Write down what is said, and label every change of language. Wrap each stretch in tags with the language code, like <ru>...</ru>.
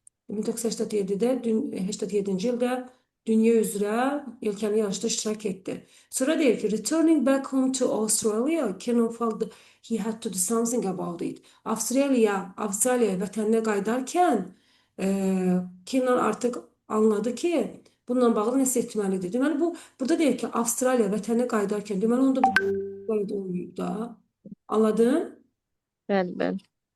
<az>1987-ci ildə dünya üzrə yelkenli yarışda iştirak etdi. Sonra deyir ki,</az> <en>returning back home to Australia, Kiernan felt he had to do something about it.</en> <az>Avustralya'ya vətəninə qayıdarkən Kiernan artıq anladı ki, Bununla bağlı nəsə etməlidir. Deməli bu burada deyir ki, Avstraliya vətənə qayıdarkən deməli onda bu qayda olmayıb da. Anladın? Bəli, bəli.</az>